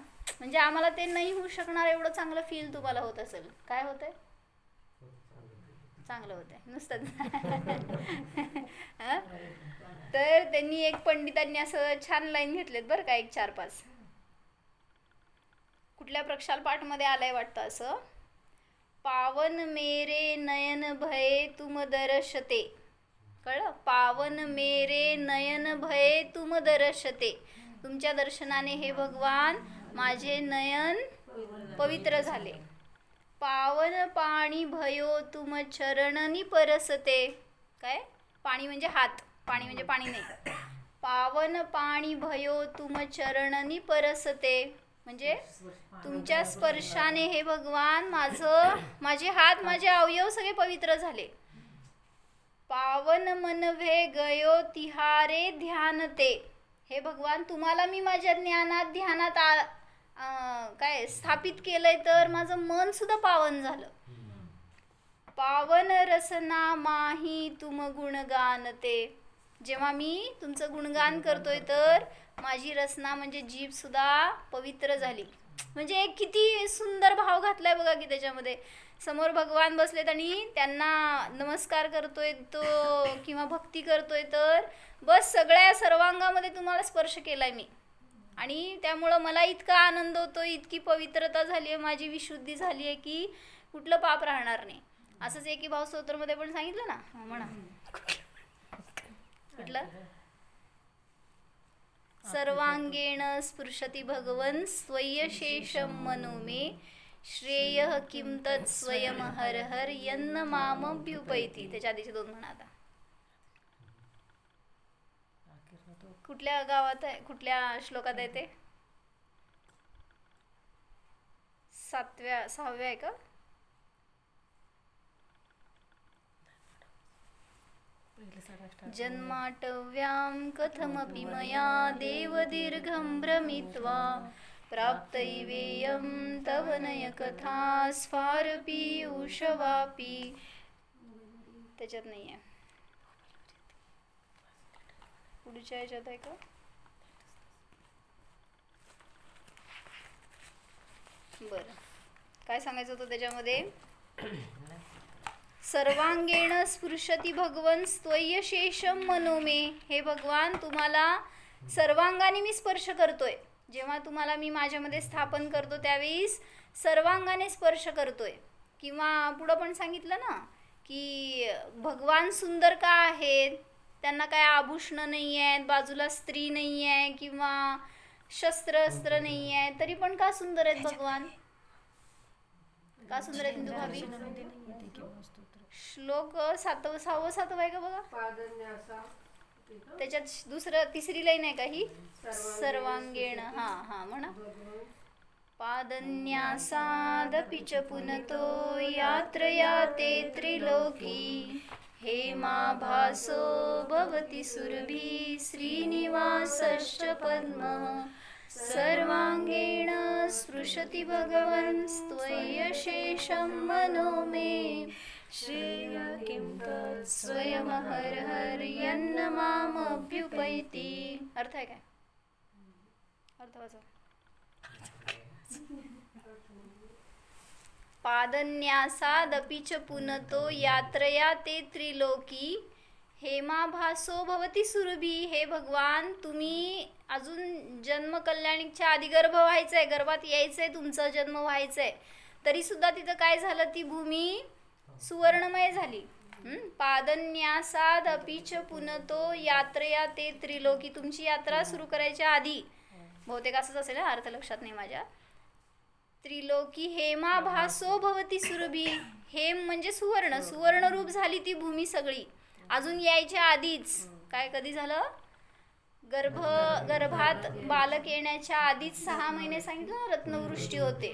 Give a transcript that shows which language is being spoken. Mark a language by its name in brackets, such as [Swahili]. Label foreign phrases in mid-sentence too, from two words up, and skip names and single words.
[Marathi] म्हणजे आम्हाला ते नाही होऊ शकणार एवढं चांगलं फील तुम्हाला होत असेल. काय होतंय? चांगलं होतंय नुसतं. तर त्यांनी एक पंडितांनी असं छान लाईन घेतलेत बरं का, एक 4-5. कुठल्या प्रक्षाल पाठमध्ये आलंय वाटतं असं. [Hindi] पावन मेरे नयन भये तुम दर्शते. [Marathi] कळलं? [Hindi] पावन मेरे नयन भये तुम दर्शते. [Marathi] तुमच्या दर्शनाने हे भगवान माझे नयन पवित्र झाले. [Hindi] पावन पाणी भयो तुम चरणनी परसते. [Marathi] काय? पाणी म्हणजे हात, पाणी म्हणजे पाणी नाही. [Hindi] पावन पाणी भयो तुम चरणनी परसते. [Marathi] म्हणजे तुमच्या स्पर्शाने हे भगवान माझे हात, माझे अवयव सगळे पवित्र झाले. [Hindi] पावन मनवे गयो तिहारे ध्यानते. [Marathi] हे भगवान तुम्हाला मी माझ्या ध्यानात काय स्थापित केलंय, तर माझं मन सुद्धा पावन झालं. [Hindi] पावन रसना माही तुम गुणगानते. [Marathi] जेव्हा मी तुमचं गुणगान करतोय तर माझी रसना म्हणजे जीभ सुद्धा पवित्र झाली. म्हणजे किती सुंदर भाव घातलाय बघा की त्याच्यामध्ये. समोर भगवान बसलेत आणि त्यांना नमस्कार करतोय तो किंवा भक्ती करतोय, तर बस सगळ्या सर्वांगामध्ये तुम्हाला स्पर्श केलाय मी, आणि त्यामुळं मला इतका आनंद होतो, इतकी पवित्रता झाली आहे, माझी विशुद्धी झाली आहे की कुठलं पाप राहणार नाही. असंच एकी भाव स्तोत्रमध्ये पण सांगितलं ना. म्हणा कुठलं [Sanskrit] सर्वांगेण स्पृशति भगवन् स्वयशेषं मनो मे श्रेयः किं तत् स्वयं हर हर यन्न मामभ्युपैति. [Marathi] त्याच्या आधीचे दोन म्हणा आता. कुठल्या गावात आहे, कुठल्या श्लोकात आहे ते? 6व्या आहे का? [Sanskrit] जन्माटव्यां कथमपि मया देवदीर्घं भ्रमित्वा प्राप्तैवेयं तव नयकथा स्फारपि उषवापि. [Marathi] त्याच्यात नाही आहे. पुढच्या ह्याच्यात आहे का? बरं, काय सांगायचं होतं त्याच्यामध्ये? [Sanskrit] सर्वांगेण स्पृशति भगवन् स्वयशेषं मनो मे. [Marathi] हे भगवान, तुम्हाला सर्वांगाने मी स्पर्श करतोय. जेव्हा तुम्हाला मी माझ्यामध्ये स्थापन करतो त्यावेळेस सर्वांगाने स्पर्श करतोय. किंवा पुढं पण सांगितलं ना की भगवान सुंदर का आहेत? त्यांना काय आभूषण नाही आहेत, बाजूला स्त्री नाही आहे किंवा शस्त्र अस्त्र नाही आहे, तरी पण का सुंदर आहेत भगवान? का सुंदर आहेत हिंदू भावी? श्लोक 6वा आहे का बघा. त्याच्यात तिसरी लाईन आहे का ही? सर्वांगेण. हा म्हणा. [Sanskrit] पादन्यासादपि च पुनतो यात्रया ते त्रिलोकी हेमाभासो भवति सुरभि श्रीनिवासश्च पद्मः सर्वांगेण स्पृशति भगवन् त्वयशेषं मनो मे श्रेयः किं तत् स्वयं हर हर यन्न मामभ्युपैति. [Marathi] अर्थ आहे काय? अर्थ वाचा. [Sanskrit] पादन्यासादपि च पुनतो यात्रया ते त्रिलोकी हेमाभासो भवति सुरभी. [Marathi] हे भगवान, तुम्ही अजून जन्म कल्याणीच्या आधी गर्भ व्हायचंय, गर्भात यायचंय, तुमचा जन्म व्हायचंय, तरी सुद्धा तिथं काय झालं? ती भूमी सुवर्णमय झाली. [Sanskrit] पादन्यासादपि च पुनतो यात्रया ते त्रिलोकी. [Marathi] तुमची यात्रा सुरू करायच्या आधी, बहुतेक असंच असेल, अर्थ लक्षात नाही माझ्या. [Sanskrit] त्रिलोकी हेमाभासो भवति सुरभी. [Marathi] हेम म्हणजे सुवर्ण, सुवर्ण रूप झाली ती भूमी सगळी. अजून यायच्या आधीच काय, कधी झालं? गर्भात बालक येण्याच्या आधीच 6 महिने सांगितलं रत्नवृष्टी होते.